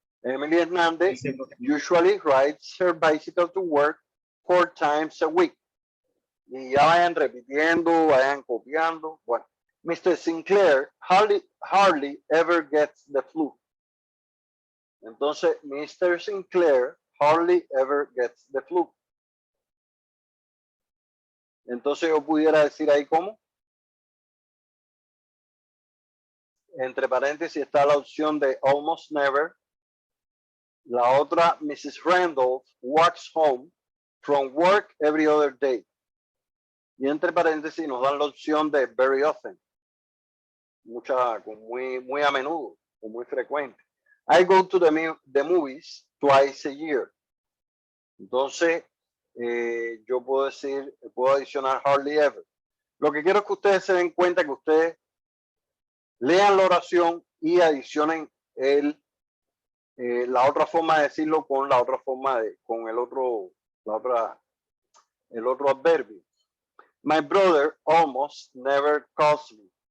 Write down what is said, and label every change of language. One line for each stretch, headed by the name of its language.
English: Emily Hernández usually rides her bicycle to work 4 times a week.
Spanish: Y ya vayan repitiendo, vayan copiando. Bueno, Mr.
English: Sinclair hardly ever gets the flu. Entonces, Mr. Sinclair hardly ever gets the flu.
Spanish: Entonces yo pudiera decir ahí como. Entre paréntesis está la opción de almost never. La otra, Mrs.
English: Randolph walks home from work every other day.
Spanish: Y entre paréntesis nos dan la opción de very often. Muy a menudo, o muy frecuente.
English: I go to the movies twice a year.
Spanish: Entonces, yo puedo adicionar hardly ever. Lo que quiero es que ustedes se den cuenta que ustedes lean la oración y adicionen la otra forma de decirlo con la otra forma con el otro adverbio.
English: My brother almost never calls me.